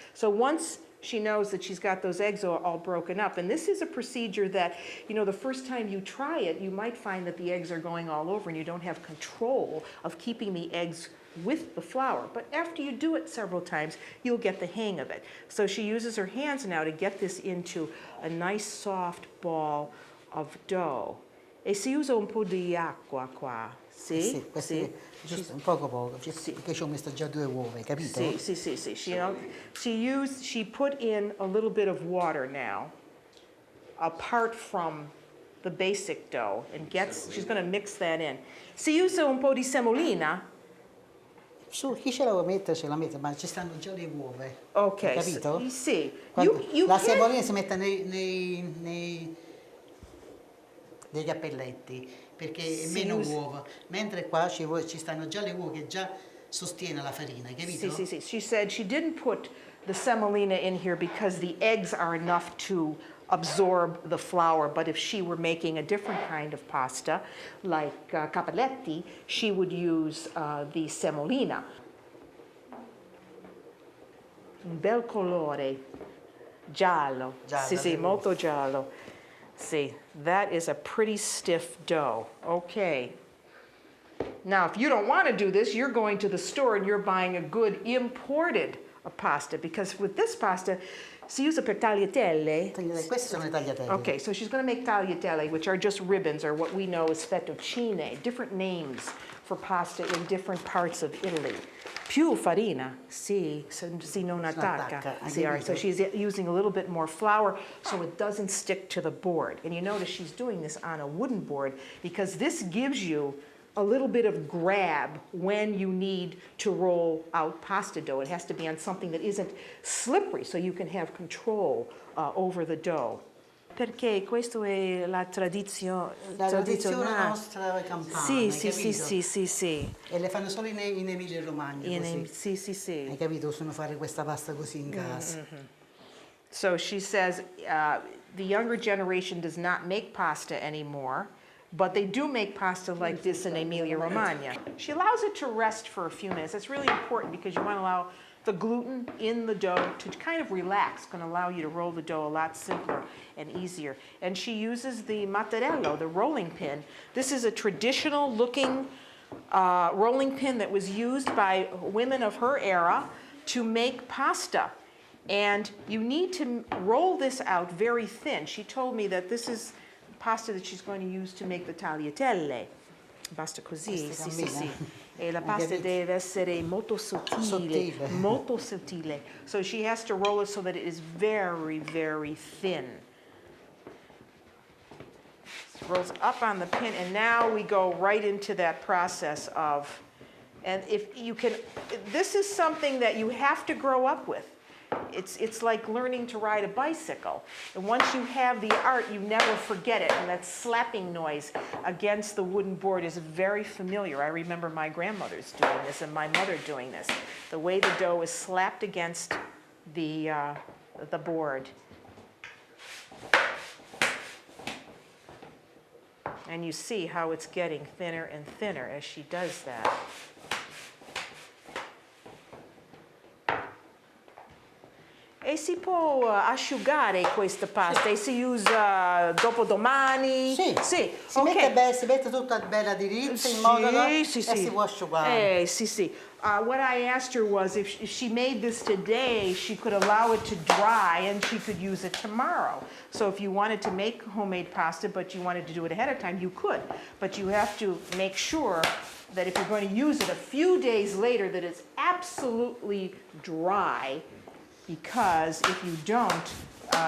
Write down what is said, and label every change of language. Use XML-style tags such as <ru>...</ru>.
<en>So once she knows that she's got those eggs all broken up, and this is a procedure that, you know, the first time you try it, you might find that the eggs are going all over and you don't have control of keeping the eggs with the flour. But after you do it several times, you'll get the hang of it. So she uses her hands now to get this into a nice soft ball of dough.</en> <it>E si usa un po' di acqua qua, sì? Sì, giusto un poco, perché ci ho messo già 2 uova, hai capito? Sì.</it> <en>She put in a little bit of water now, apart from the basic dough, and she's going to mix that in.</en> <it>Si usa un po' di semolina? Su, chi ce la vuole mettere ce la mette, ma ci stanno già le uova. Ok, hai capito? Sì. La semolina si mette nei cappelletti perché è meno uova, mentre qua ci stanno già le uova che già sostiene la farina, capito? Sì.</it> <en>She said she didn't put the semolina in here because the eggs are enough to absorb the flour, but if she were making a different kind of pasta, like cappelletti, she would use the semolina.</en> <it>Un bel colore, giallo. Sì, molto giallo.</it> <en>See, that is a pretty stiff dough. Okay. Now, if you don't want to do this, you're going to the store and you're buying a good imported pasta, because with this pasta,</en> <it>si usa per tagliatelle. Queste sono le tagliatelle.</it> <en>Okay, so she's going to make tagliatelle, which are just ribbons, or what we know as fettuccine, different names for pasta in different parts of Italy.</en> <it>Più farina, si non attacca.</it> <en>So she's using a little bit more flour so it doesn't stick to the board. And you notice she's doing this on a wooden board because this gives you a little bit of grab when you need to roll out pasta dough. It has to be on something that isn't slippery so you can have control over the dough.</en> <it>Perché questo è la tradizione nostra campana, sì. E le fanno solo in Emilia Romagna, così. Sì. Hai capito? Possono fare questa pasta così in casa.</it> <en>So she says the younger generation does not make pasta anymore, but they do make pasta like this in Emilia Romagna. She allows it to rest for a few minutes. That's really important because you want to allow the gluten in the dough to kind of relax. It's going to allow you to roll the dough a lot simpler and easier. And she uses the mattarello, the rolling pin. This is a traditional looking rolling pin that was used by women of her era to make pasta. And you need to roll this out very thin. She told me that this is pasta that she's going to use to make the tagliatelle.</en> <it>Basta così, sì. E la pasta deve essere molto sottile, molto sottile.</it> <en>So she has to roll it so that it is very, very thin. It rolls up on the pin, and now we go right into that process of, and if you can, this is something that you have to grow up with. It's like learning to ride a bicycle. And once you have the art, you never forget it. And that slapping noise against the wooden board is very familiar. I remember my grandmother's doing this and my mother doing this. The way the dough is slapped against the board. And you see how it's getting thinner and thinner as she does that.</en> <it>E si può asciugare questa pasta e si usa dopodomani? Sì. Si mette tutta bella diritta in modo e si può asciugare. Sì.</it> <en>What I asked her was if she made this today, she could allow it to dry and she could use it tomorrow. So if you wanted to make homemade pasta but you wanted to do it ahead of time, you could. But you have to make sure that if you're going to use it a few days later, that it's absolutely dry, because if you don't,</en>